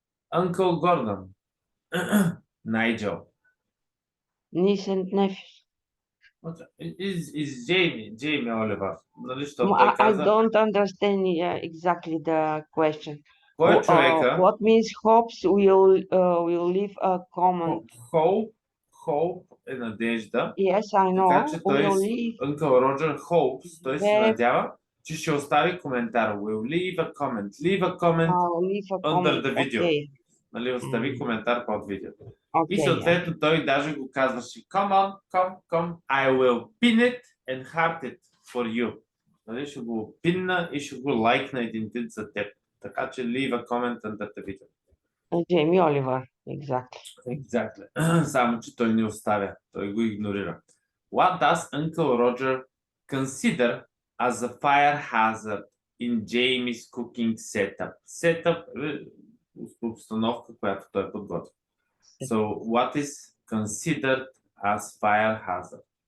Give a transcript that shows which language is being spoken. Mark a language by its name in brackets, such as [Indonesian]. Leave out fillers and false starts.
[English] Uncle Gordon. Nigel. Niece and nephew. Is Jamie Oliver. I don't understand exactly the question. [Bulgarian] Кой е човека? [English] What means hopes will leave a comment? [Bulgarian] Hope е надежда. [English] Yes, I know. [Bulgarian] Така че той [English] Uncle Roger hopes, [Bulgarian] той се надява, че ще остави коментар. [English] Will leave a comment. Leave a comment under the video. [Bulgarian] Нали, остави коментар под видеото. И съответно той даже го казваше, [English] come on, I will pin it and heart it for you. [Bulgarian] Нали, ще го пинна и ще го лайкна един тип за теб. Така че leave a comment under the video. [English] Jamie Oliver, exactly. [Bulgarian] Само че той не оставя, той го игнорира. [English] What does Uncle Roger consider as a fire hazard in Jamie's cooking setup? [Bulgarian] Setup е обстановка, която той подготвя. [English] So, what is considered as fire hazard?